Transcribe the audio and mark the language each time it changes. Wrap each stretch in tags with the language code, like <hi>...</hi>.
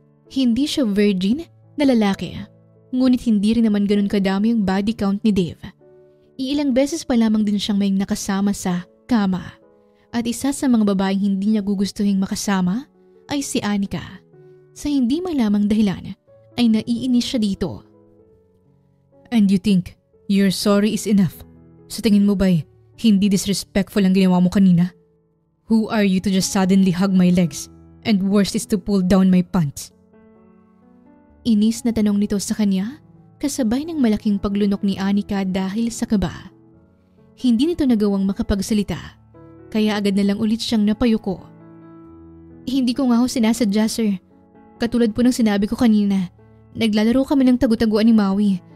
<tl>Hindi siya virgin na lalaki. Ngunit hindi rin naman ganun kadami yung body count ni Dave. Iilang beses pa lamang din siyang may nakasama sa kama. At isa sa mga babaeng hindi niya gugustuhing makasama ay si Anika. Sa hindi malamang dahilan ay naiinis siya dito.</tl> <en>And you think your sorry is enough?</en> <tl>Sa tingin mo ba'y hindi disrespectful ang ginawa mo kanina?</tl> <en>Who are you to just suddenly hug my legs and worse is to pull down my pants?</en> <tl>Inis na tanong nito sa kanya kasabay ng malaking paglunok ni Anika dahil sa kaba. Hindi nito nagawang makapagsalita kaya agad na lang ulit siyang napayuko. Hindi ko nga ho sinasadya, sir. Katulad po ng sinabi ko kanina, naglalaro kami ng tagu-taguan ni Maui.</tl>